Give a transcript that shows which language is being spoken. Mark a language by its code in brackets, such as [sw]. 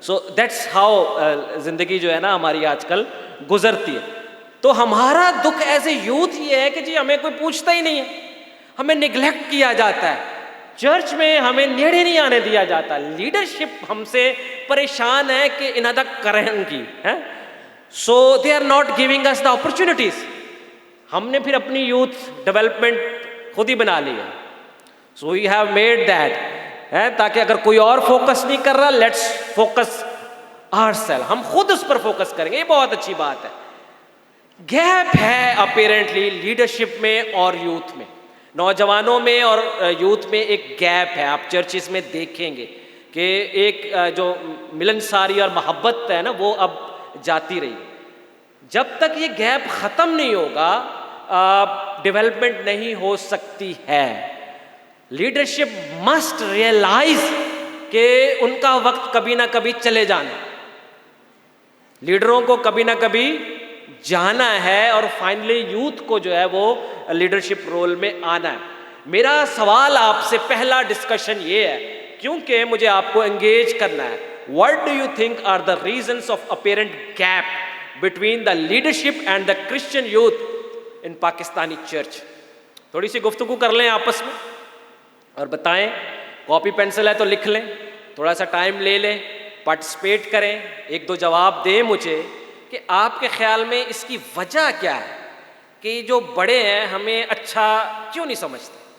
[en] so that's how [ur] زندگی جو ہے نا ہماری آج کل گزرتی ہے. تو ہمارا دکھ [en] as a youth [ur] یہ ہے کہ جی ہمیں کوئی پوچھتا ہی نہیں ہے, ہمیں نگلیکٹ کیا جاتا ہے, چرچ میں ہمیں نیڑے نہیں آنے دیا جاتا, لیڈرشپ ہم سے پریشان ہے کہ انادہ کرن کی ہے. [en] So they are not giving us the opportunities. [ur] ہم نے پھر اپنی یوتھ ڈیولپمنٹ خود ہی بنا لی ہے. [en] so we have made that [ur] ہے, تاکہ اگر کوئی اور فوکس نہیں کر رہا, [en] let's focus our self, [ur] ہم خود اس پر فوکس کریں گے. یہ بہت اچھی بات ہے. گیپ ہے اپیرنٹلی لیڈرشپ میں اور یوتھ میں, نوجوانوں میں اور یوتھ میں ایک گیپ ہے. آپ چرچز میں دیکھیں گے کہ ایک جو ملنساری اور محبت ہے نا وہ اب جاتی رہی. جب تک یہ گیپ ختم نہیں ہوگا ڈیولپمنٹ نہیں ہو سکتی ہے. [en] leadership must realise [ur] کہ ان کا وقت کبھی نہ کبھی چلے جانا, لیڈروں کو کبھی نہ کبھی جانا ہے, اور فائنلی یوتھ کو جو ہے وہ لیڈرشپ رول میں آنا ہے. میرا سوال آپ سے پہلا ڈسکشن یہ ہے, کیونکہ مجھے آپ کو انگیج کرنا ہے, [en] what do you think are the reasons of apparent gap between the leadership and the Christian youth in Pakistani church. [ur] تھوڑی سی گفتگو کر لیں آپس میں اور بتائیں. کاپی پینسل ہے تو لکھ لیں, تھوڑا سا ٹائم لے لیں, پارٹیسپیٹ کریں, ایک دو جواب دیں مجھے کہ آپ کے خیال میں اس کی وجہ کیا ہے کہ جو بڑے ہیں ہمیں اچھا کیوں نہیں سمجھتے.